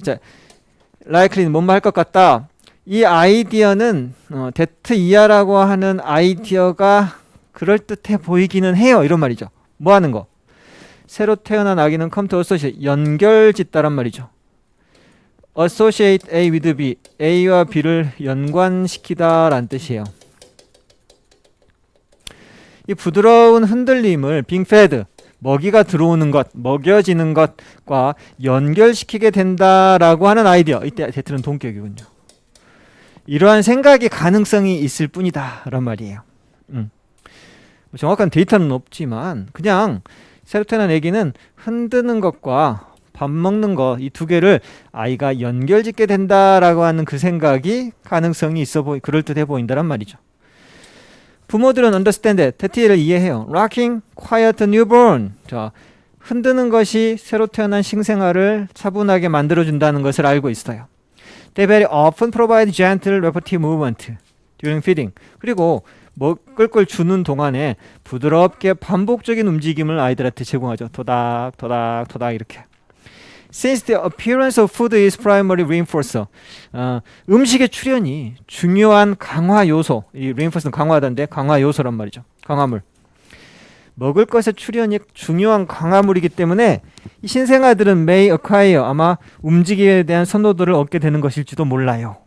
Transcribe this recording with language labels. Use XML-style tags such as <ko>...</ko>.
<ko>자, likely는 뭔 말 할 것 같다. 이 아이디어는 that 이하라고 하는 아이디어가 그럴듯해 보이기는 해요. 이런 말이죠. 뭐 하는 거? 새로 태어난 아기는</ko> <en>come to associate,</en> <ko>연결짓다란 말이죠. associate A with B, A와 B를 연관시키다 라는 뜻이에요. 이 부드러운 흔들림을</ko> <en>being fed,</en> <ko>먹이가 들어오는 것, 먹여지는 것과 연결시키게 된다라고 하는 아이디어. 이때 대트는 동격이군요. 이러한 생각이 가능성이 있을 뿐이다 라는 말이에요. 정확한 데이터는 없지만 그냥 새로 태어난 아기는 흔드는 것과 밥 먹는 것, 이 두 개를 아이가 연결짓게 된다라고 하는 그 생각이 가능성이 있어 그럴듯해 보인다란 말이죠. 부모들은</ko> <en>understand it,</en> <ko>대티를 이해해요.</ko> <en>Rocking quiet newborn.</en> <ko>자, 흔드는 것이 새로 태어난 신생아를 차분하게 만들어준다는 것을 알고 있어요.</ko> <en>They very often provide gentle repetitive movement during feeding.</en> <ko>그리고 먹을 걸 주는 동안에 부드럽게 반복적인 움직임을 아이들한테 제공하죠. 토닥 토닥 토닥 이렇게.</ko> <en>Since the appearance of food is primary reinforcer.</en> <ko>음식의 출현이 중요한 강화 요소. 이 reinforce는 강화하다인데 강화 요소란 말이죠. 강화물. 먹을 것의 출현이 중요한 강화물이기 때문에 이 신생아들은</ko> <en>may acquire,</en> <ko>아마 움직임에 대한 선호도를 얻게 되는 것일지도 몰라요.</ko>